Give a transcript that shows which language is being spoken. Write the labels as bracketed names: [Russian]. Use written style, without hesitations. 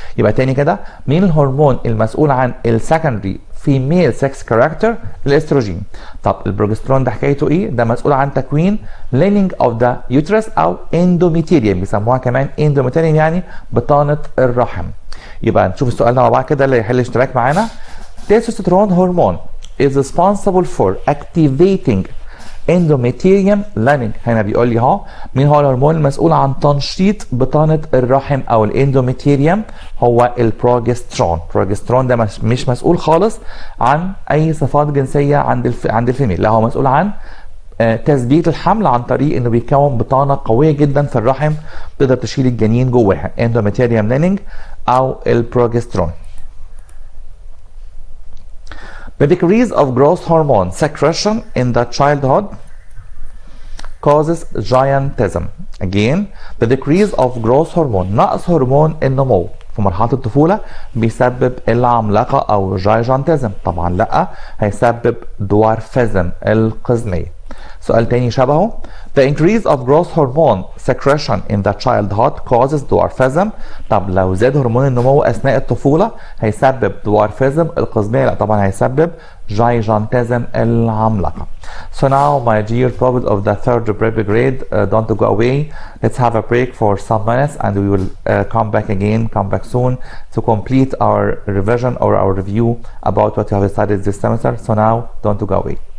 [Arabic] يبقى تاني كده، مين الهرمون المسؤول عن السكندري فيميل سكس كاركتر؟ الاستروجين. طب البروجسترون ده حكايته ايه؟ ده مسؤول عن تكوين [English] lining of the uterus [Arabic] او اندوميتيريوم، بيسموها كمان اندوميتيريوم يعني بطانه الرحم. يبقى نشوف السؤال ده مع بعض كده اللي يحل اشتراك معانا. [English] testosterone hormone is responsible for activating endometrium lining. [Arabic] هنا بيقول لي اهو مين هو الهرمون المسؤول عن تنشيط بطانه الرحم او الاندوميتريوم؟ هو البروجسترون. البروجسترون ده مش مسؤول خالص عن اي صفات جنسيه عند الفيميل، لا هو مسؤول عن تثبيت الحمل عن طريق انه بيكون بطانه قويه جدا في الرحم تقدر تشيل الجنين جواها، اندوميتريوم lining او البروجسترون. [English] The decrease of growth hormone secretion in the childhood causes giantism. Again, the decrease of growth hormone، [Arabic] نقص هرمون النمو في مرحلة الطفولة بيسبب العملاقة أو gigantism. طبعا لأ، هيسبب dwarfism، القزمية. سؤال تاني شبهه. [English] The increase of growth hormone secretion in the childhood causes dwarfism. [Arabic] طب لو زاد هرمون النمو أثناء الطفولة هيسبب dwarfism، القزمية. لا طبعا هيسبب gigantism، العملاقة. [English] So now my dear pupils of the third preparatory grade, don't go away. Let's have a break for some minutes and we will come back soon to complete our revision or our review about what you have studied this semester. So now don't go away.